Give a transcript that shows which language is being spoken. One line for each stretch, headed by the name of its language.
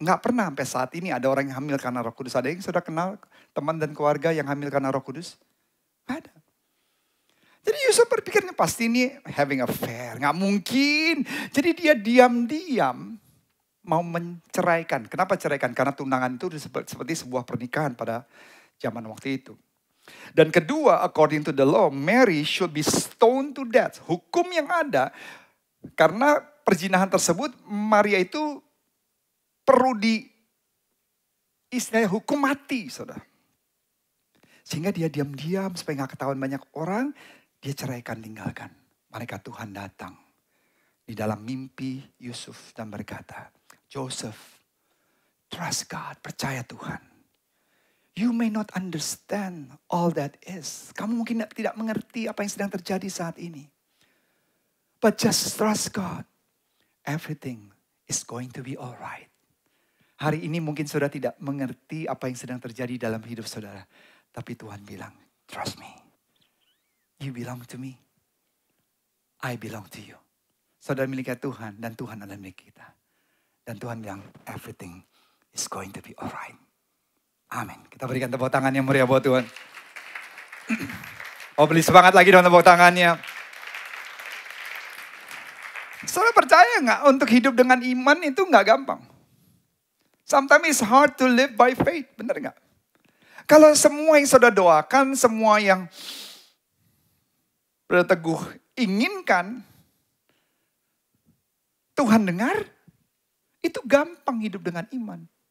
Indonesian: Nggak pernah sampai saat ini ada orang yang hamil karena Roh Kudus. Ada yang sudah kenal teman dan keluarga yang hamil karena Roh Kudus? Ada. Jadi Yusuf berpikirnya pasti ini
English: having affair.
Indonesian: Nggak mungkin. Jadi dia diam-diam mau menceraikan. Kenapa ceraikan? Karena tunangan itu seperti sebuah pernikahan pada zaman waktu itu. Dan kedua,
English: according to the law, Mary should be stoned to death.
Indonesian: Hukum yang ada, karena perzinahan tersebut, Maria itu perlu istilahnya hukum mati, saudara. Sehingga dia diam-diam supaya gak ketahuan banyak orang, dia ceraikan, tinggalkan. Malaikat Tuhan datang di dalam mimpi Yusuf dan berkata,
English: Joseph, trust God,
Indonesian: percaya Tuhan.
English: You may not understand all that is.
Indonesian: Kamu mungkin tidak mengerti apa yang sedang terjadi saat ini.
English: But just trust God. Everything is going to be alright.
Indonesian: Hari ini mungkin saudara tidak mengerti apa yang sedang terjadi dalam hidup saudara. Tapi Tuhan bilang,
English: trust me. You belong to me. I belong to you.
Indonesian: Saudara miliknya Tuhan dan Tuhan adalah milik kita. Dan Tuhan bilang,
English: everything is going to be alright.
Indonesian: Amin. Kita berikan tepuk tangan yang meriah buat Tuhan. Oh, beli semangat lagi dong tepuk tangannya. Saudara percaya nggak untuk hidup dengan iman itu nggak gampang?
English: Sometimes it's hard to live by faith,
Indonesian: benar nggak? Kalau semua yang saudara doakan, semua yang saudara teguh inginkan, Tuhan dengar, itu gampang hidup dengan iman.